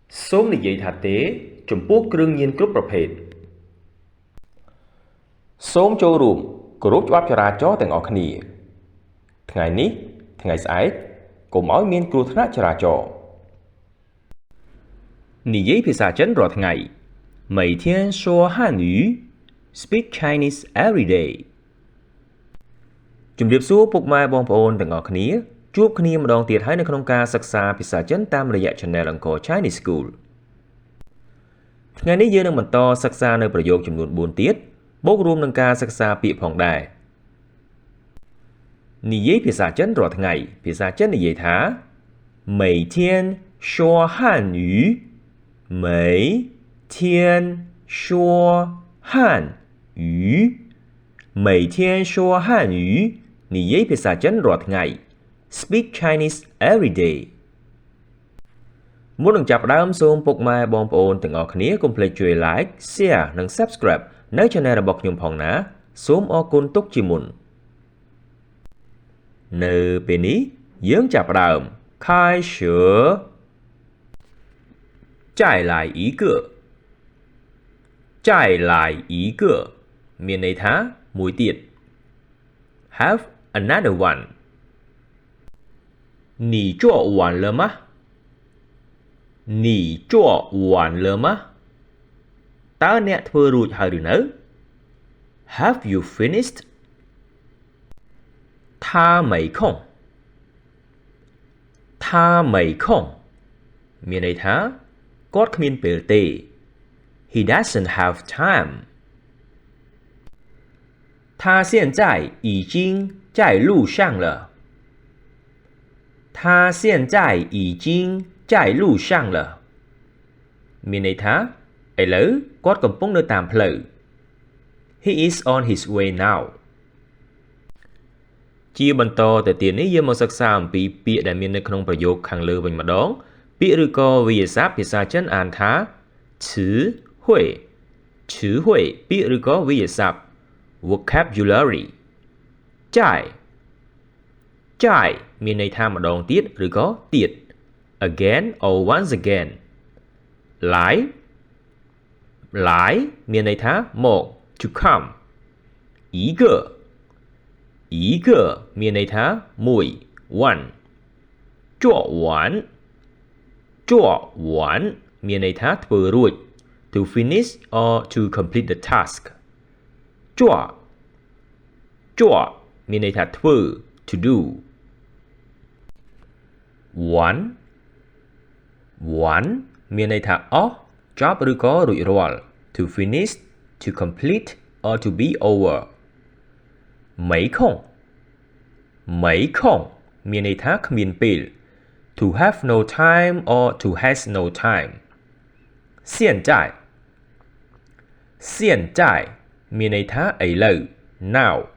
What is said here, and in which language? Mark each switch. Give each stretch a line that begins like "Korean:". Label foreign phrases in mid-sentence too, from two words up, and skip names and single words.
Khmer: សូមនិយាយថាទេចំពោះគ្រឿងញៀនគ្រប់ប្រភេទសូមចូលរួមគោរពច្បាប់ចរាចរណ៍ទាំងអស់គ្នាថ្ងៃនេះថ្ងៃស្អែកកុំឲ្យមានគ្រោះថ្នាក់ចរាចរណ៍ និយាយភាសាចិនរាល់ថ្ងៃ
Chinese: 每天说汉语
English: Speak Chinese every day
Khmer: ជំរាបសួរពុកម៉ែបងប្អូនទាំងអស់គ្នាជួបគ្នាម្ដងទៀតហើយនៅក្នុងការសិក្សាភាសាចិនតាមរយៈ Channel Angkor Chinese School ថ្ងៃនេះយើងនឹងបន្តសិក្សានៅប្រយោគចំនួន4ទៀតបូករួមនឹងការសិក្សាពាក្យផងដែរនិយាយភាសាចិនរាល់ថ្ងៃភាសាចិននិយាយថា
Chinese: 每天说汉语每天说汉语每天说汉语
Khmer: និយាយភាសាចិនរាល់ថ្ងៃ
English: Speak Chinese every day
Khmer: មុននឹងចាប់ផ្ដើមសូមពុកម៉ែបងប្អូនទាំងអស់គ្នាកុំភ្លេចជួយ
English: Like Share
Khmer: និង Subscribe នៅ Channel របស់ខ្ញុំផងណាសូមអរគុណទុកជាមុន នៅពេលនេះយើងចាប់ផ្ដើម
Chinese: 开始再来一个再来一个
Khmer: មានន័យថាមួយទៀត
English: Have another one
Chinese: 你做完了吗你做完了吗
Khmer: តើអ្នកធ្វើរួចហើយឬនៅ
English: Have you finished
Chinese: 他没空他没空
Khmer: មានន័យថាគាត់គ្មានពេលទេ
English: He doesn't have time
Chinese: 他现在已经在路上了他现在已经在路上了
Khmer: មានន័យថាឥឡូវគាត់កំពុងនៅតាមផ្លូវ
English: He is on his way now
Khmer: ជាបន្តទៅទៀតនេះយើងមកសិក្សាអំពីពាក្យដែលមាននៅក្នុងប្រយោគខាងលើវិញម្ដងពាក្យឬក៏វិ ញ្ញាសាភាសាចិនអានថា
Chinese: 词汇词汇
Khmer: ពាក្យឬក៏វិញ្ញាសា vocabulary ចា យចាយមានន័យថាម្ដងទៀតឬក៏ទៀត
English: again or once
Khmer: again
Chinese: 来来
Khmer: មានន័យថាមក
English: to come
Chinese: 一个一个
Khmer: មានន័យថាមួយ one
Chinese: 做完做完
Khmer: មានន័យថាធ្វើរួច
English: to finish or to complete the task
Chinese: 做做
Khmer: មានន័យថាធ្វើ
English: to do one one
Khmer: មានន័យថាអស់ចប់ឬក៏រួចរាល់
English: to finish to complete or to be over
Chinese: 没空没空
Khmer: មានន័យថាគ្មានពេល
English: to have no time or to has no time
Chinese: 现在现在
Khmer: មានន័យថាឥឡូវ now